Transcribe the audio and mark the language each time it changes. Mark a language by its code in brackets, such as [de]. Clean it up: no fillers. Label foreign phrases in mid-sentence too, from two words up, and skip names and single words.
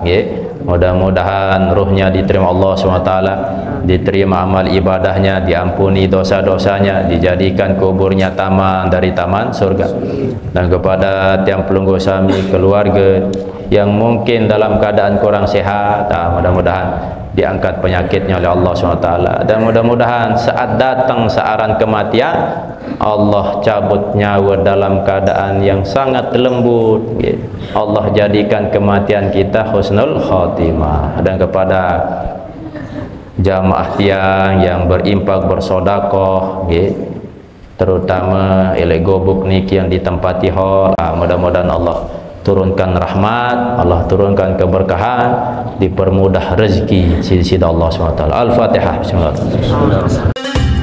[id] Mudah-mudahan ruhnya diterima Allah SWT, diterima amal ibadahnya, diampuni dosa-dosanya, dijadikan kuburnya taman dari taman surga. Dan kepada tiang pelunggu sami keluarga yang mungkin dalam keadaan kurang sehat, mudah-mudahan diangkat penyakitnya oleh Allah SWT. Dan mudah-mudahan saat datang searan kematian, Allah cabut nyawa dalam keadaan yang sangat lembut. Allah jadikan kematian kita [ar] حسن الخاتمة. [id] Dan kepada jamaah tiang yang berimpak bersodakoh, terutama ilai gobuk niki yang ditempati hol, mudah-mudahan Allah turunkan rahmat, Allah turunkan keberkahan, dipermudah rezeki sisi Allah SWT. Al-Fatihah. [ar] بسم الله الرحمن الرحيم.